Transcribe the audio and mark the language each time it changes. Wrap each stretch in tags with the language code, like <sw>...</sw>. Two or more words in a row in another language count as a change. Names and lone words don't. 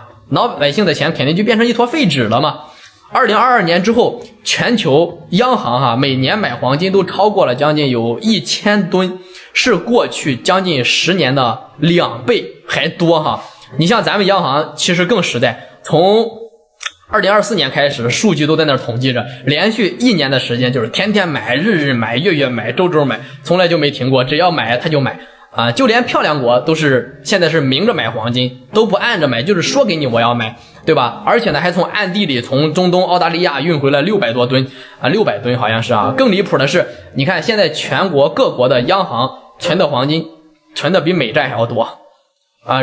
<zh>老百姓的錢肯定就变成一坨廢紙了嘛。2022年之後，全球央行每年買黃金都超過了將近有1000噸，是過去將近10年的2倍還多哈。你像咱們央行其實更實在，從2024年開始，數據都在那兒統計着，連續1年的時間就是天天買、日買、月買、周買，從來就沒停過，只要買他就買啊。就連漂亮國都是现在是明着買黄金，都不暗着买，就是说給你我要買，对吧？而且呢，还从暗地里从中東澳大利亞運回了600多噸啊，600噸好像是啊。更離譜的是，你看現在全國各國的央行存的黄金，存的比美債還要多啊。</zh>